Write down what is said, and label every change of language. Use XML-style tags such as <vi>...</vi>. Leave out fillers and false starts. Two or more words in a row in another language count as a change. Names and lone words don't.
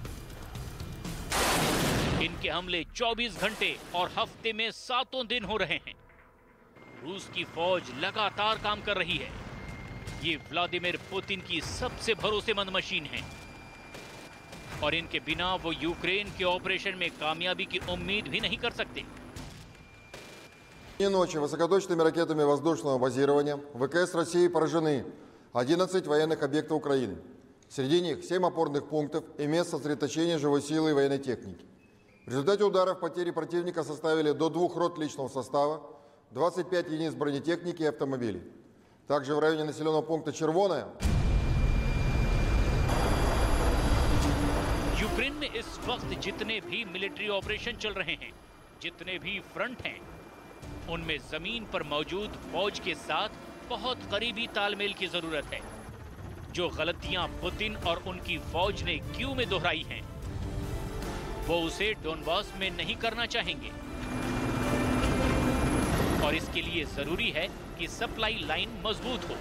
<hi>इनके हमले 24 घंटे और हफ्ते में 7 दिन हो रहे हैं। रूस की फौज लगातार काम कर रही है। ये व्लादिमीर पुतिन की सबसे भरोसेमंद मशीन है और इनके बिना वो यूक्रेन के ऑपरेशन में कामयाबी की उम्मीद भी नहीं कर सकते।</hi> <ru>Ночи высокоточными ракетами воздушного базирования ВКС России поражены 11 военных объектов Украины. Среди них 7 опорных пунктов и мест сосредоточения живой силы и военной техники. В результате ударов потери противника составили до 2 рот личного состава, 25 единиц бронетехники и автомобилей. Также в районе населенного пункта Червоная.</ru> <hi>यूक्रेन में इस वक्त जितने भी</hi> <en>military operation</en> <hi>चल रहे हैं, जितने भी फ्रंट हैं, उनमें जमीन पर मौजूद फौज के साथ बहुत करीबी तालमेल की जरूरत है। जो गलतियां पुतिन और उनकी फौज ने क्यू में दोहराई हैं, वो उसे डोनबास में नहीं करना चाहेंगे और इसके लिए जरूरी है कि</hi> <en>supply line</en> <hi>मजबूत हो।</hi>